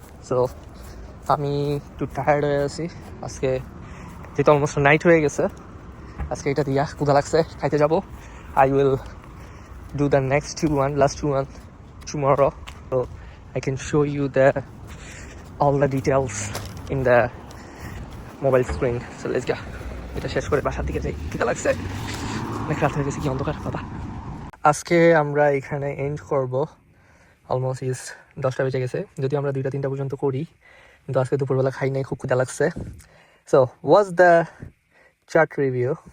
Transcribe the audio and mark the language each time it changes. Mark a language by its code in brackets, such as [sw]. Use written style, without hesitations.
[bn] So আমি একটু tired হয়ে আছি আজকে, যেহেতু অলমোস্ট নাইট হয়ে গেছে। আজকে এটা দিয়া ক্ষুধা লাগছে, খাইতে যাব। [en] I will do the last two one tomorrow, so I can show you all the details in the mobile screen. So let's go. [bn] এটা শেষ করে বাসার দিকে যাই, খিদা লাগছে, অনেক রাত হয়ে গেছে, কি অন্ধকার বাবা। আজকে আমরা এখানে এন্ড করব। অলমোস্ট 10টা বেজে গেছে। যদি আমরা 2টা 3টা পর্যন্ত করি কিন্তু আজকে দুপুরবেলা খাই নাই, খুব ক্ষুধা লাগছে। [en] So was the chart review.